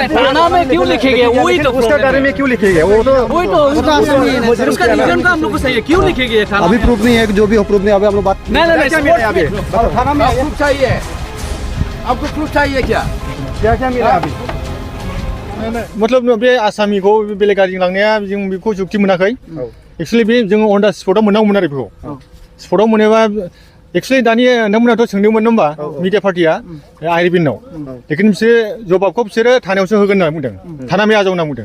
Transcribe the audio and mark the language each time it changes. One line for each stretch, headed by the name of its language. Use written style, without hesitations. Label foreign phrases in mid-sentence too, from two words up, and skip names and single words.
Hindi: थाना में क्यों लिखे गए? वही तो उसका बारे में क्यों लिखे गए? वो तो उसका रीजन का हम लोग को सही है, क्यों लिखे गए? अभी प्रूफ नहीं है, जो भी हो प्रूफ नहीं। अभी हम लोग बात नहीं थाना में प्रूफ चाहिए, आपको प्रूफ चाहिए क्या? क्या क्या मिला अभी?
Bodo: मतलब बे आसामीखौ बेलेग गारिजों लांनाया जों बेखौ जुक्ति मोनाखै। एक्चुअली बे जों
English: on the spotआव
Bodo: मोननांगौमोन आरो बेखौ। स्पटआव मोनोबा एक्चुअली दानि नोंथांमोनाथ' सोंदोंमोन नङा होमबा मिडिया पार्टिया आइरिबिनाव। लेकिन बिसोरो जबाबखौ बिसोरो थानायावसो होगोन होनना बुंदों,
Hindi: थाना में
Bodo: आजाव होनना बुंदों।